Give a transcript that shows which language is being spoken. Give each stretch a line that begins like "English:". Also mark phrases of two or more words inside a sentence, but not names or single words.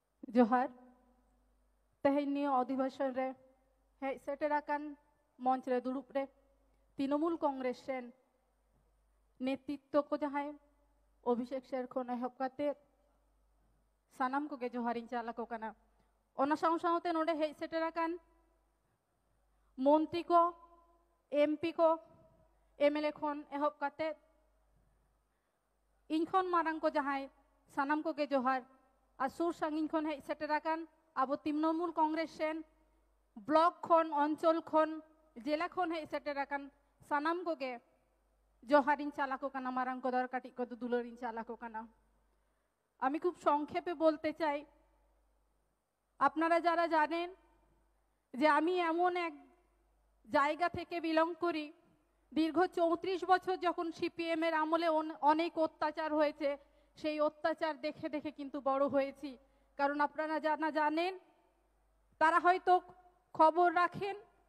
Santali: जोहार तेहनी अधिवेशन रे हेज सेटेराकान मंच रे दुड़ुब रे तृणमूल कांग्रेस रेन नेतृत्व को जहां अभिषेक शेर खन एहब काते सानाम को जोहारिन चालाको कना ओना साव सावते नोडे हेज सेटेराकान मंत्री को एमपी को एमएलए खन एहब काते इन खन मारांग को जहां सानाम को जोहार और सुर सांगिन खन हेज सेटेराकान अब तृणमूल कांग्रेस रेन ब्लक खन अंचल खन जिला खन हेज सेटेराकान सानाम को जोहारिन चालाको कना मारांग को दर काटी को दुलरिन चालाको कना
Bangla: আমি খুব সংক্ষেপে বলতে চাই আপনারা যারা জানেন যে আমি এমন এক জায়গা থেকে বিলং করি দীর্ঘ 34 বছর যখন সিপিএম এর আমলে অনেক অত্যাচার হয়েছে সেই অত্যাচার দেখে দেখে কিন্তু বড় হয়েছি কারণ আপনারা জানা জানেন তারা হয়তো খবর রাখেন